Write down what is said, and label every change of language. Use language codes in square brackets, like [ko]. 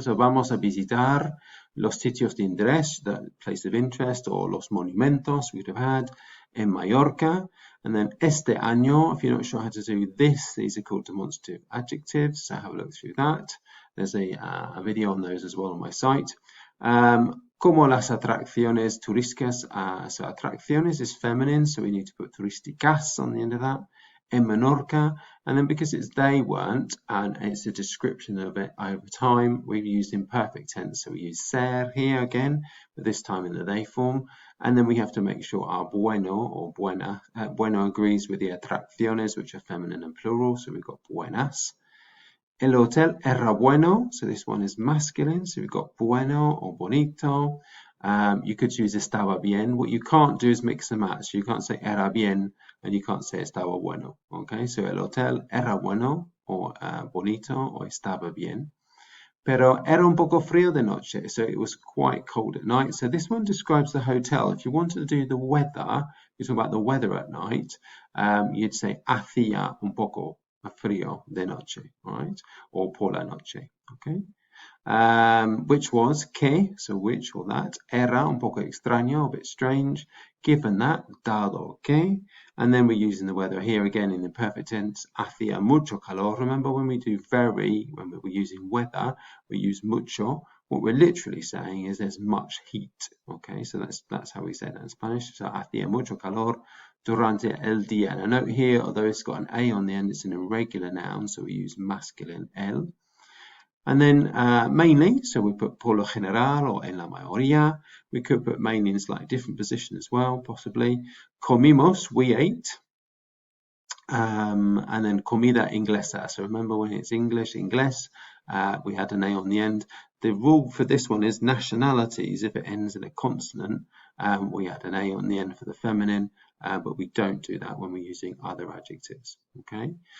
[en] So [es] vamos a visitar los sitios de interés, [en] the place of interest, or [es] los monumentos [en] we'd have had in Mallorca. And then [es] este año, [en] if you're not sure how to do this, these are called demonstrative adjectives. So have a look through that. There's a video on those as well on my site. [es] Como las atracciones turísticas. [en] So atracciones is feminine, so we need to put turísticas on the end of that. In Menorca, and then because it's they weren't, and it's a description of it over time, we've used imperfect tense. So we use ser here again, but this time in the they form. And then we have to make sure our bueno or buena, bueno agrees with the atracciones, which are feminine and plural. So we've got buenas. [es] El hotel era bueno, [en] so this one is masculine. So we've got bueno or bonito. You could use [es] estaba bien. [en] What you can't do is mix and match. You can't say [es] era bien [en] and you can't say [es] estaba bueno. [en] Okay, so [es] el hotel era bueno or bonito or estaba bien. Pero era un poco frío de noche, [en] so it was quite cold at night. So this one describes the hotel. If you wanted to do the weather, you're talking about the weather at night, you'd say [es] hacía un poco frío de noche, [en] right? Or [es] por la noche, [en] okay? Which was que, so which or that, [es] era un poco extraño, [en] a bit strange, given that, [es] dado que, [en] and then we're using the weather here again in the perfect tense, [es] hacía mucho calor. [en] Remember when we do very, when we're using weather, we use mucho. What we're literally saying is there's much heat, okay? So that's how we say that in Spanish. So [es] hacía mucho calor durante el día. [en] And a note here, although it's got an A on the end, it's an irregular noun, so we use masculine el. And then mainly, so we put [es] por lo general [en] or [es] en la mayoría. [en] We could put mainly in slightly different position as well, possibly. [es] Comimos, [en] we ate. And then [es] comida inglesa. [en] So remember when it's English, inglés, we had an A on the end. The rule for this one is nationalities. If it ends in a consonant, we add an A on the end for the feminine, but we don't do that when we're using other adjectives. Okay.